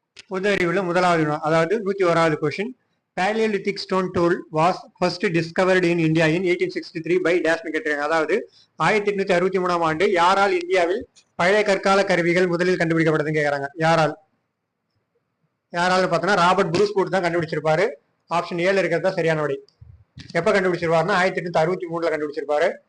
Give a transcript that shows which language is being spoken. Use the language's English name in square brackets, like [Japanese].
[Tamil] பொது அறிவுல முதலாவது வினா, அதாவது 101வது question. [English] Paleolithic stone tool was first discovered in India in 1863 by dash [Tamil] கேட்டிருக்காங்க. அதாவது 1863ஆம் ஆண்டு யாரால் இந்தியாவில் பழைய கற்கால கருவிகள் முதலில் கண்டுபிடிக்கப்படுதுன்னு கேக்குறாங்க. யாரால் பார்த்தோன்னா ராபர்ட் ப்ரூஸ்வுட் தான் கண்டுபிடிச்சிருப்பாரு. ஆப்ஷன் ஏல இருக்கிறது தான் சரியான விடை. எப்ப கண்டுபிடிச்சிருப்பாருன்னா 1863ல கண்டுபிடிச்சிருப்பாரு.